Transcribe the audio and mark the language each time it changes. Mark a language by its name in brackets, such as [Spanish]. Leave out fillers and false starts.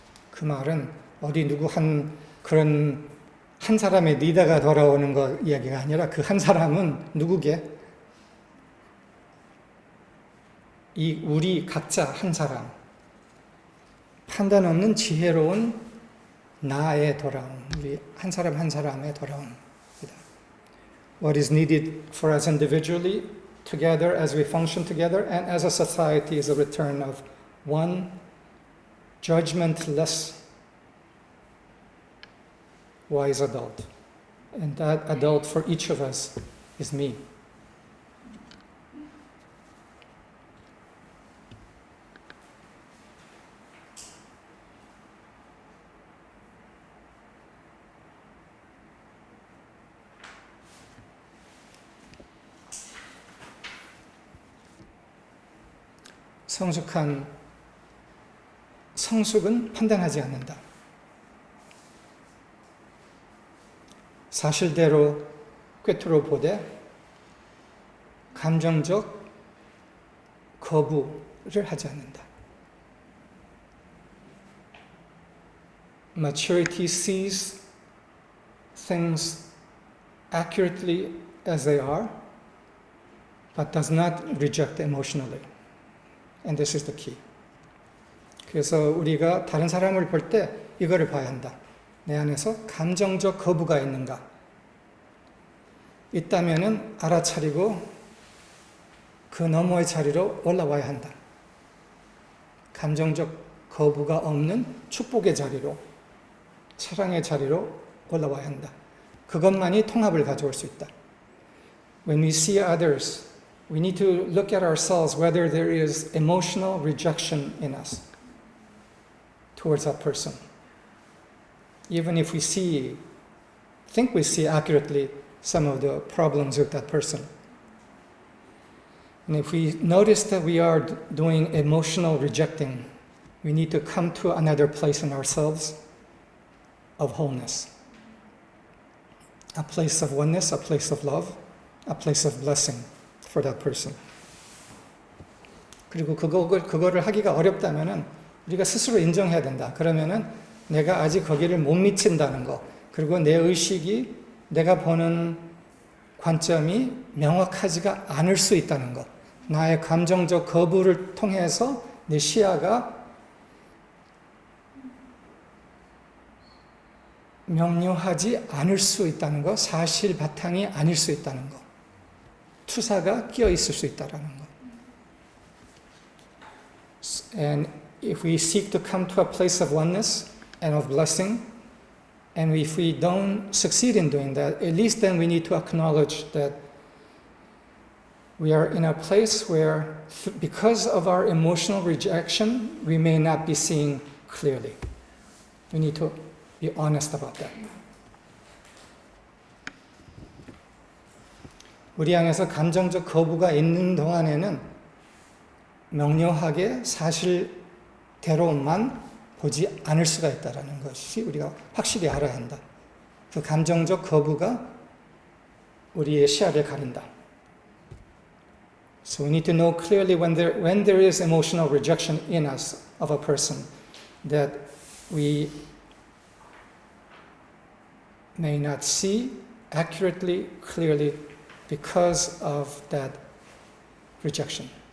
[Korean] 그 말은 어디 누구 그런 한 사람의 리더가 돌아오는 거 이야기가 아니라 그 한 사람은 누구게? 우리 각자 한 사람. 판단 없는 지혜로운 나의 돌아옴. 우리 한 사람 한 사람의 돌아옴. [English] What is needed for us individually, together as we function together, and as a society is a return of one judgmentless, wise adult. And that adult for each of us is me. [Korean] 성숙은 판단하지 않는다. 사실대로 꿰뚫어 보되 감정적 거부를 하지 않는다. [English] Maturity sees things accurately as they are, but does not reject emotionally. And this is the key. [Korean] 그래서 우리가 다른 사람을 볼 때 이거를 봐야 한다. 내 안에서 감정적 거부가 있는가? 있다면은 알아차리고 그 너머의 자리로 올라와야 한다. 감정적 거부가 없는 축복의 자리로, 사랑의 자리로 올라와야 한다. 그것만이 통합을 가져올 수 있다. [English] When we see others, we need to look at ourselves whether there is emotional rejection in us towards that person. Even if we think we see accurately some of the problems with that person. And if we notice that we are doing emotional rejecting, we need to come to another place in ourselves of wholeness. A place of oneness, a place of love, a place of blessing for that person. [Korean] 그리고 그거를 하기가 어렵다면은 우리가 스스로 인정해야 된다. 그러면은 내가 아직 거기를 못 미친다는 거, 그리고 내 의식이 내가 보는 관점이 명확하지가 않을 수 있다는 것, 나의 감정적 거부를 통해서 내 시야가 명료하지 않을 수 있다는 것, 사실 바탕이 아닐 수 있다는 것, 투사가 끼어 있을 수 있다는 것. [English] And if we seek to come to a place of oneness and of blessing, and if we don't succeed in doing that, at least then we need to acknowledge that we are in a place where, because of our emotional rejection, we may not be seeing clearly. We need to be honest about that. [Korean] 우리 안에서 감정적 거부가 있는 동안에는 명료하게 사실대로만 보지 않을 수가 있다는 것이 우리가 확실히 알아야 한다. 그 감정적 거부가 우리의 시야를 가린다. [English] So we need to know clearly when there is emotional rejection in us of a person, that we may not see accurately, clearly, because of that rejection.